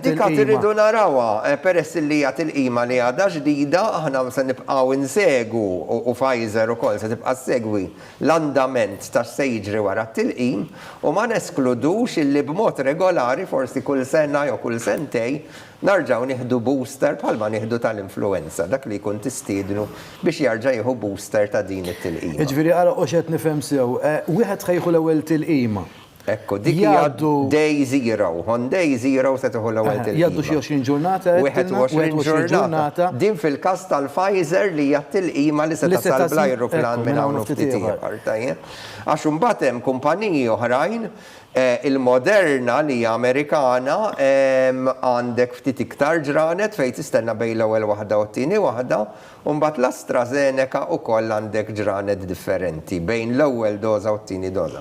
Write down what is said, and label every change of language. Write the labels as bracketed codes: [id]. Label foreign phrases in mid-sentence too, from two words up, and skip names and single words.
[mt] Dikka irridu narawha peress li hija tilqima li għadha ġdida aħna se nibqgħu insegu u Pfizer ukoll se tibqa' segwi l-andament ta' se jiġri wara t-tilqim u ma neskludux illi b'mod regolari forsi kull sena jew kull sentej narġaw nieħdu booster bħalma nieħdu tal-influenza, dak li jkun tistiednu biex jarġa' jieħu booster ta' din it-tilqima. Jiġifieri ara qed nifhem sew, wieħed ħejħu l-ewwel tilqima. Ekku, dik hija [en] day zero. On day zero [mt] se tuħu l-ewwel tilqima. Jaddu xi 20 ġurnata. 21 ġurnata. Din fil-każ tal-Pfizer li hija tilqima li se tasal bl-ajruplan minn hawn ftit ieħor. Għax imbagħad hemm kumpaniji oħrajn il-Moderna li hija Amerikana għandek ftit iktar ġranet fejn tistenna bejn l-ewwel waħda u t-tieni waħda, u mbagħad l-AstraZeneca ukoll għandek ġranet differenti bejn l-ewwel doża u t-tieni doża.